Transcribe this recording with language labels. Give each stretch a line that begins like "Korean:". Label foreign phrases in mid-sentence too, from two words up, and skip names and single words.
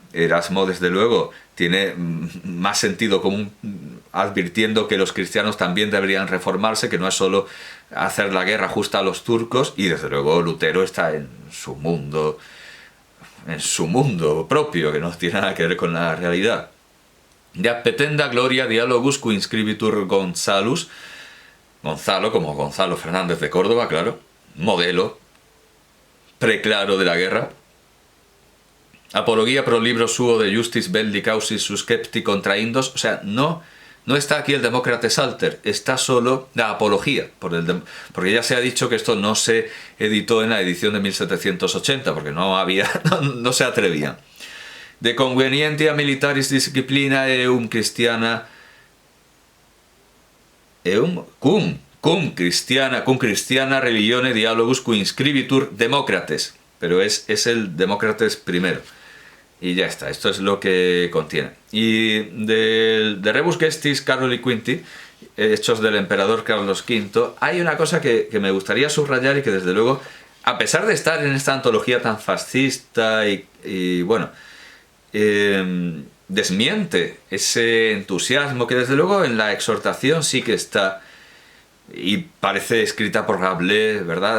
Spanish: Erasmo, desde luego, tiene más sentido común, advirtiendo que los cristianos también deberían reformarse, que no es solo hacer la guerra justa a los turcos, y desde luego Lutero está en su mundo propio, que no tiene nada que ver con la realidad. De appetenda gloria dialogus qui inscribitur Gonzalus, Gonzalo como Gonzalo Fernández de Córdoba, claro, modelo preclaro de la guerra. Apología pro libro suo de justis belli causis suscepti contraindos. O sea, no está aquí el Demócrates Alter, está solo la apología, porque ya se ha dicho que esto no se editó en la edición de 1780, porque no se atrevían. De convenientia militaris disciplina cristiana cum cristiana religione dialogus qui inscribitur Demócrates, pero es el Demócrates primero. Y ya está, esto es lo que contiene. Y de Rebus Gestis Caroli Quinti, Hechos del Emperador Carlos V, hay una cosa que me gustaría subrayar y que desde luego, a pesar de estar en esta antología tan fascista y bueno, desmiente ese entusiasmo que desde luego en la exhortación sí que está, y parece escrita por Rabelais, ¿verdad?